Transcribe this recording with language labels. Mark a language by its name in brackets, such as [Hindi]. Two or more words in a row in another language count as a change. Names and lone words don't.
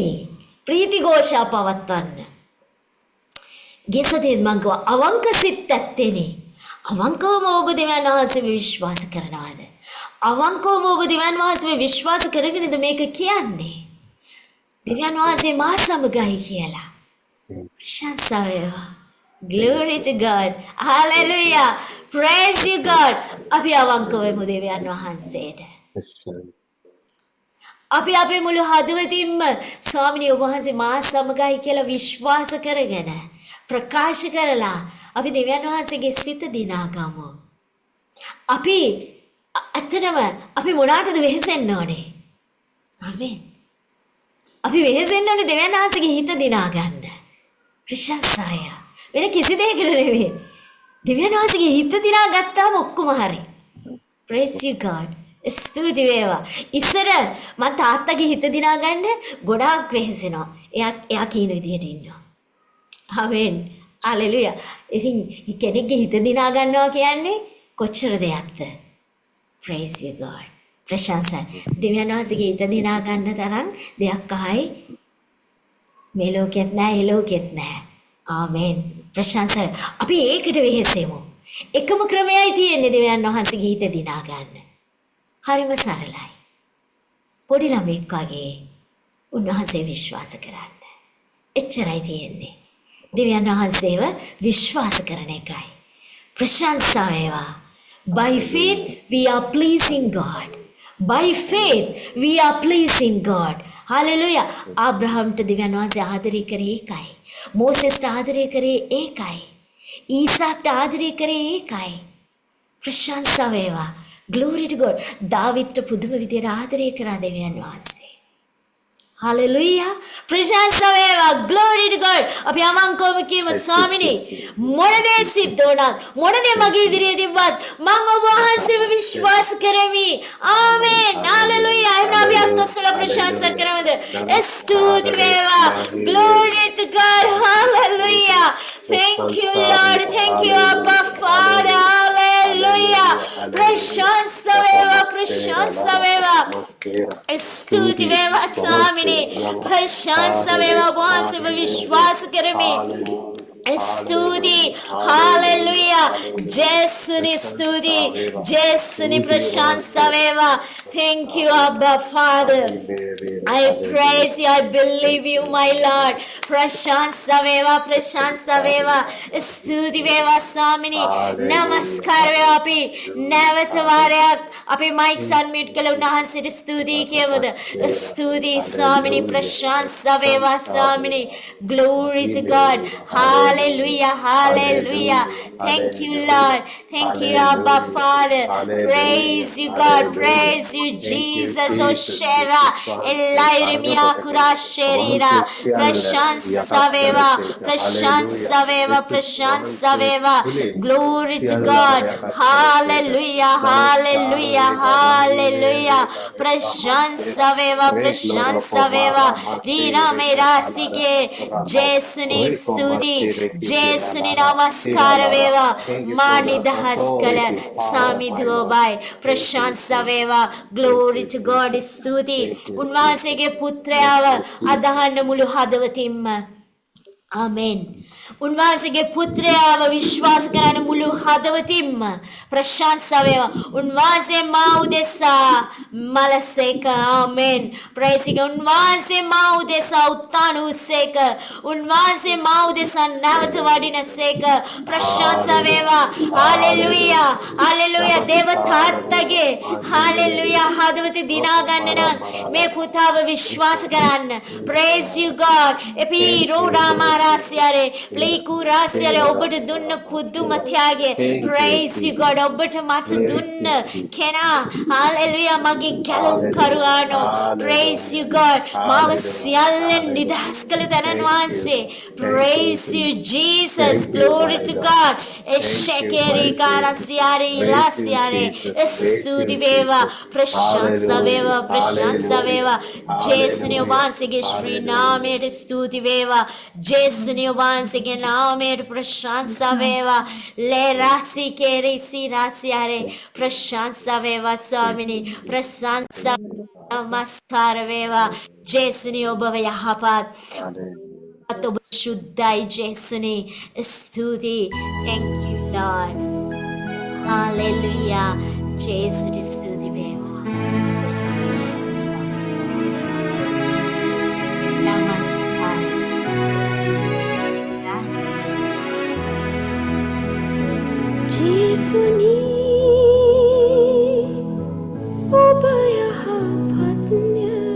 [Sinhala] ප්‍රීති ഘോഷා පවත්වන්න. ගෙසතේ මං කව අවංක සිත් ඇත්තෙනි. අවංකවම ඔබ දෙවියන් වහන්සේව විශ්වාස කරනවාද? අවංකවම ඔබ දෙවියන් වහන්සේව විශ්වාස කරගෙනද මේක කියන්නේ? දෙවියන් වහන්සේ මා සමගයි කියලා. ප්‍රශංසා වේවා. [English] Glory to God. Hallelujah. Praise you God. [Sinhala] අපි අවංකවම දෙවියන් වහන්සේට. අපි අපේ මුළු හදවතින්ම ස්වාමිනේ ඔබ වහන්සේ මා සමගයි කියලා විශ්වාස කරගෙන ප්‍රකාශ කරලා අපි දෙවියන් වහන්සේගේ සිත දිනාගමු. අපි ඇත්තටම අපි මොනාටද වෙහෙසෙන්න ඕනේ? ආමේන්. අපි වෙහෙසෙන්න ඕනේ දෙවියන් වහන්සේගේ හිත දිනා ගන්න. ප්‍රශංසාය. වෙන කිසි දෙයකට නෙවෙයි. දෙවියන් වහන්සේගේ හිත දිනා ගත්තාම ඔක්කොම හරි. [English] Praise you God. [Sinhala] ස්තුති වේවා. ඉස්සර මං තාත්තගේ හිත දිනා ගන්න ගොඩාක් වෙහෙසෙනවා. එයා කියන විදිහට ඉන්නවා. ආමේන්. හalleluya. ඉතින් කෙනෙක්ගේ හිත දිනා ගන්නවා කියන්නේ කොච්චර දෙයක්ද? [English] Praise you God. [Sinhala] ප්‍රශංසා. දෙවියන් වහන්සේගේ හිත දිනා ගන්න තරම් දෙයක් ආයි මේ ලෝකෙත් නැහැ, ඒ ලෝකෙත් නැහැ. ආමේන්. ප්‍රශංසා. අපි ඒකට වෙහෙසෙමු. එකම ක්‍රමයයි තියෙන්නේ දෙවියන් වහන්සේගේ හිත දිනා ගන්න. හරිම සරලයි. පොඩි ළමෙක් වගේ උන්වහන්සේ විශ්වාස කරන්න. එච්චරයි තියෙන්නේ. දෙවියන් වහන්සේව විශ්වාස කරන එකයි. ප්‍රශංසා වේවා. [English] By faith we are pleasing God. By faith we are pleasing God. Hallelujah. [Sinhala] ආබ්‍රහම්ට දෙවියන් වහන්සේ ආදරය කරේ ඒකයි. මෝසෙස්ට ආදරය කරේ ඒකයි. ඊසාක්ට ආදරය කරේ ඒකයි. ප්‍රශංසා වේවා. [English] Glory to God. [Sinhala] දාවිද්ට පුදුම විදියට ආදරය කරා දෙවියන් වහන්සේ. Hallelujah. ප්‍රශංසා වේවා. [English] Glory to God. [Sinhala] අපි අමංකවම කියමු ස්වාමිනේ මොන දේ සිද්ධ වුණත් මොන දේ මගේ ඉදිරියේ තිබ්බත් මම ඔබ වහන්සේව විශ්වාස කරමි. ආමේන්. Hallelujah. එහෙනම් අපි අත්ොස්සල ප්‍රශංසා කරමුද? ස්තුති වේවා. [English] Glory to God. Hallelujah. Thank you Lord. Thank you Abba Father. [Sinhala] Hallelujah. ප්‍රශංසා වේවා. ප්‍රශංසා වේවා. ස්තුති වේවා ස්වාමිනේ. ප්‍රශංසා වේවා. වහන්සේව විශ්වාස කරමි. ස්තුති. හalleluya. ජේසුනි ස්තුති. ජේසුනි ප්‍රශංසා වේවා. [English] Thank you Abba Father. I praise you. I believe you my Lord. [Sinhala] ප්‍රශංසා වේවා. ප්‍රශංසා වේවා. ස්තුති වේවා ස්වාමිනේ. නමස්කාර වේවා. අපි නැවත වාරයක් අපේ මයික් අන්මියුට් කළ උන්වහන්සේට ස්තුතියි කියමුද? ස්තුති ස්වාමිනේ. ප්‍රශංසා වේවා ස්වාමිනේ. [English] Glory to God. Hallelujah. Hallelujah. Thank you Lord. Thank you Abba Father. Praise you God. Praise you Jesus. Oshera Elairimiya Kura Sherira. [Sinhala] ප්‍රශංසා වේවා. ප්‍රශංසා වේවා. ප්‍රශංසා වේවා. [English] Glory to God. Hallelujah. Hallelujah. Hallelujah. [Sinhala] ප්‍රශංසා වේවා. ප්‍රශංසා වේවා. Rina Merasike. Jesuni Sudi. ජේසුනි නමස්කාර වේවා. Mani Dahaskala. Sami Dhobai. ප්‍රශංසා වේවා. [English] Glory to God. [Sinhala] ස්තුති. උන්වහන්සේගේ පුත්‍රයාව අදහන්න මුළු හදවතින්ම. ආමේන්. උන්වහන්සේගේ පුත්‍රයාව විශ්වාස කරන මුළු හදවතින්ම. ප්‍රශංසා වේවා. උන්වහන්සේ මා උදෙසා මලසේක. ආමේන්. [English] Praise God. [Sinhala] උන්වහන්සේ මා උදෙසා උත්තාන වූසේක. උන්වහන්සේ මා උදෙසා නැවත වඩිනසේක. ප්‍රශංසා වේවා. හalleluya. හalleluya. දේව තාත්තගේ හalleluya හදවත දිනා ගන්න නම් මේ පුතාව විශ්වාස කරන්න. [English] praise you God. [Sinhala] එපි රෝඩාමාරාසියරේ ප්ලීකුරාසියරේ ඔබට දුන්න පුදුම ත්‍යාගය. [English] praise you God. [Sinhala] ඔබට මට දුන්න කෙනා hallelujah මගේ ගැලුම් කරුවානෝ. [English] praise you God. [Sinhala] මාව සියල්ලෙන් නිදහස් කළ තැනන් වහන්සේ. [English] praise you Jesus. glory to God. එෂකේරි කාරසියරේ ඉලාසියරේ [Sinhala] ස්තුති වේවා. ප්‍රශංසා වේවා. ප්‍රශංසා වේවා. ජේසුනේ වහන්සේගේ ශ්‍රී නාමයට ස්තුති වේවා. ජේසුනේ වහන්සේගේ නාමයට ප්‍රශංසා වේවා. ලේ රාසි කේරි සි රාසියරේ ප්‍රශංසා වේවා ස්වාමිනේ. ප්‍රශංසා නමස්කාර වේවා. ජේසුනේ ඔබව යහපත් ඔබ සුද්ධයි ජේසුනේ. ස්තුති. [English] thank you Lord. hallelujah. [Sinhala] ජේසුනේ ස්තුති වේවා. නමස්කාර. ජේසුනි ඔබ යහපත්ය.